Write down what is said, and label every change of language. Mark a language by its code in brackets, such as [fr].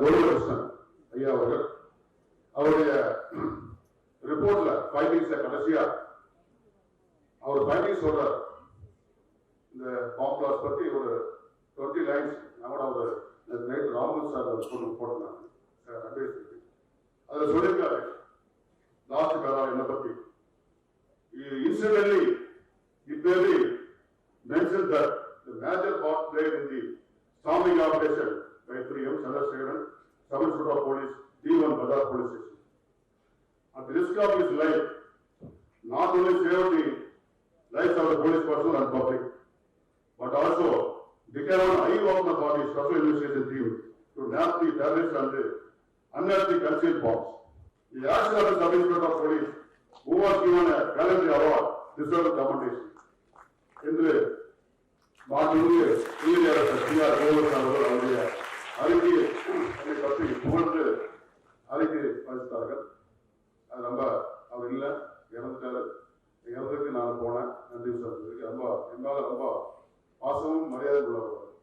[ta] கோவிந்தகிருஷ்ணன் ஐயா அவர்கள் அவருடைய ரிப்போர்ட்ல ஃபைண்டிங்ஸ்ல கடைசியா அவர் ஃபைண்டிங்ஸ் சொல்றார். இந்த பாம்பு பிளாஸ்ட் பத்தி ஒரு 20 லைன்ஸ் நம்மளோட ஒரு நைட் ராமன் சார் போட்டிருந்தாங்க சார் அட்வைஸ். அதில் சொல்லியிருக்காரு லாஸ்ட் பேரா என்ன பத்தி. [en] Incidentally, it may be mentioned that the major part played in the storming operation by 3M Chandrasekharan, Sub-Inspector of Police, D1 Badar Police Station. At the risk of his life, not only saved the lives of the police personnel and public, but also became an eye opener for the special investigation team to nab the terrorists and unearth the concealed bombs. The action of the Sub-Inspector of Police, who was given a gallantry award, deserved commendation. [ta] என்று மாண்புமிகு நீதியரசர் B.R.. கோவிந்தகிருஷ்ணன் அவர்கள் அவருடைய அறிக்கையை என்னை பற்றி புகழ்ந்து அறிக்கை அளித்தார்கள். அது ரொம்ப அவர் இல்லை, இறந்துட்டாரு. இறந்ததுக்கு நான் போனேன். நன்றி சொல்றதுக்கு ரொம்ப என்னால ரொம்ப பாசமும் மரியாதை உள்ளவர்.